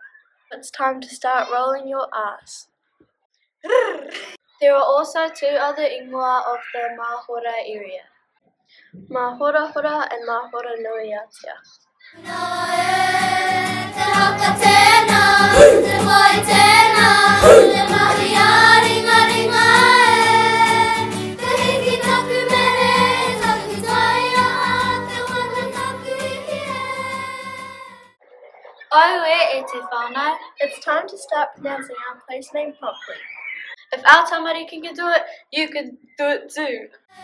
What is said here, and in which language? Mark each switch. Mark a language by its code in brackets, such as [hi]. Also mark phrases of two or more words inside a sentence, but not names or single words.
[en] It's time to start rolling your R's. There are also two other ingoa of the Mahora area. Mahora hora and Mahora nuiatia. [mi] Oe e te whānau. [en] It's time to start pronouncing our place name properly. If our tamari can do it, you can do it too.